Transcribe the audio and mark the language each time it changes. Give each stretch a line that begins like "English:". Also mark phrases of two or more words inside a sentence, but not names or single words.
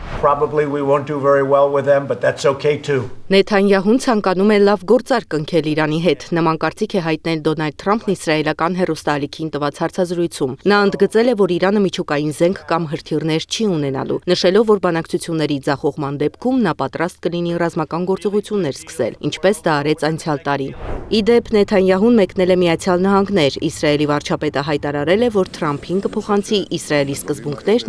English: probably we won't do very well with them, but that's okay too.
Armenian: Նեթանյահուն ցանկանում է լավ գործարք կնքել Իրանի հետ։ Նման կարծիք է հայտնել Դոնալդ Թրամփն իսրայելական հեռուստաալիքին տված հարցազրույցում։ Նա ընդգծել է, որ Իրանը միջուկային զենք կամ հրթիռներ չի ունենալու, նշելով, որ բանակցությունների ձախողման դեպքում նա պատրաստ կլինի ռազմական գործողություններ սկսել, ինչպես դա արեց անցյալ տարի։ Ի դեպ, Նեթանյահուն մեկնել է Միացյալ Նահանգներ։ Իսրայելի վարչապետը հայտարարել է, որ Թրամփին կփոխանցի Իսրայելի սկզբունքներն